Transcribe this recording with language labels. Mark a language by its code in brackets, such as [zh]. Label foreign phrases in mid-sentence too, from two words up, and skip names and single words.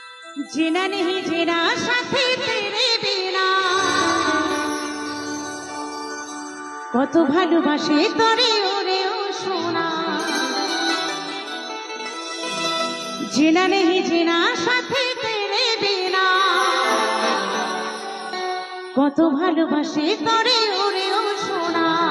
[hi] जीना नहीं जीना साथी तेरे बिना [bn] কত ভালোবাসে তোরে ওরে ও সোনা [hi] जीना नहीं जीना साथी तेरे बिना [bn] কত ভালোবাসে তোরে ওরে ও সোনা